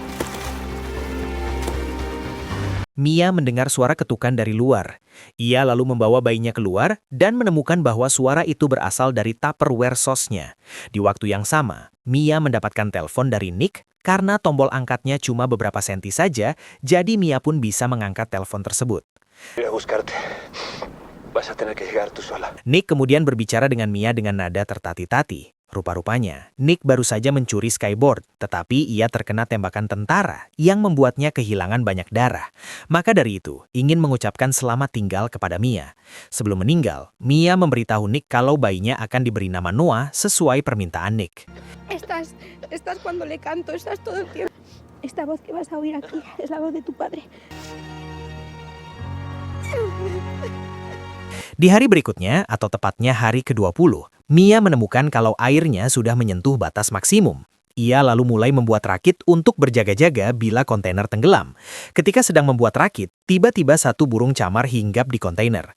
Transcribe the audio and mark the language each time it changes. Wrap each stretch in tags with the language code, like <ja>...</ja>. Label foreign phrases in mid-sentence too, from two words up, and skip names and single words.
<id>Mia mendengar suara ketukan dari luar. Ia lalu membawa bayinya keluar dan menemukan bahwa suara itu berasal dari Tupperware sosnya. Di waktu yang sama, Mia mendapatkan telepon dari Nick karena tombol angkatnya cuma beberapa senti saja, jadi Mia pun bisa mengangkat telepon tersebut.</id> <es>Voy a buscarte. Vas a tener que llegar tú sola.</es> <id>Nick kemudian berbicara dengan Mia dengan nada tertati-tati. Rupa-rupanya, Nick baru saja mencuri skyboard, tetapi ia terkena tembakan tentara yang membuatnya kehilangan banyak darah. Maka dari itu, ingin mengucapkan selamat tinggal kepada Mia. Sebelum meninggal, Mia memberitahu Nick kalau bayinya akan diberi nama Noah sesuai permintaan Nick.</id> <es>Estás cuando le canto, estás todo el tiempo. Esta voz que vas a oír aquí es la voz de tu padre.</es> <id>Di hari berikutnya, atau tepatnya hari ke-20, Mia menemukan kalau airnya sudah menyentuh batas maksimum. Ia lalu mulai membuat rakit untuk berjaga-jaga bila kontainer tenggelam. Ketika sedang membuat rakit, tiba-tiba satu burung camar hinggap di kontainer.</id>